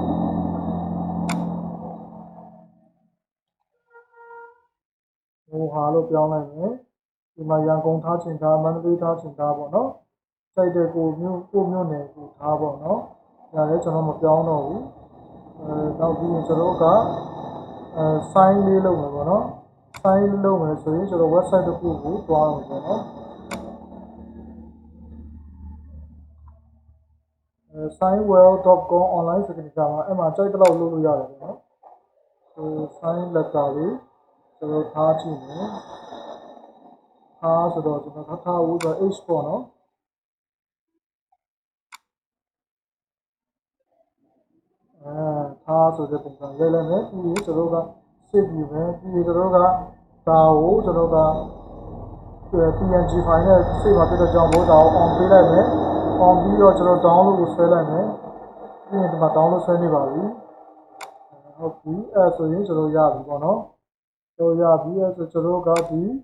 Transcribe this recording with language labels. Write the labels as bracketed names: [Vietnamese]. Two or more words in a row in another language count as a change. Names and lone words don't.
[Burmese] မော်ဟာလို့ပြောင်းလိုက်မယ်ဒီမှာရန်ကုန်ထားချင်ထားမန္တလေးထားချင်ထားပေါ့နော်စိုက်တဲ့ကိုမျိုးနယ်ကိုထားပေါ့နော်ဒါလည်းကျွန်တော်မပြောင်းတော့ဘူးနောက်ပြီးရင်ကျွန်တော်ကsign လေးလုပ်မယ်ပေါ့နော် sign လုပ်မယ်ဆိုရင်ကျွန်တော် website တစ်ခုကိုတွားအောင်ပေါ့နော် signwell.com [English] online signature [Burmese] မှာအဲ့မှာကြိုက်တဲ့လောက်လုပ်လို့ရတယ်ပေါ့နော် [English] sign letter [Burmese] လေးကျွန်တော်ထားကြည့်မယ်ထားဆိုတော့ကျွန်တော်ထားဦးဆို h ပေါ့နော် ထားဆိုတဲ့ပုံစံရိုက်လိုက်မယ်ပြီးရင်ကျွန်တော်က save ယူမယ်ပြီးရင်ကျွန်တော်ကဒါကိုကျွန်တော်က [English] PNG file [Burmese] နဲ့ save မှာဖြစ်တဲ့ကြောင့်ဒါကို on ပေးလိုက်မယ် on ပြီးတော့ကျွန်တော် download ကိုဆွဲလိုက်မယ်ပြီးရင်ဒီမှာ download ဆွဲနေပါပြီဟုတ်ပြီအဲ့ဆိုရင်ကျွန်တော်ရပြီပေါ့နော်ကျွန်တော်ရပြီအဲ့ဆိုကျွန်တော်ကဒီ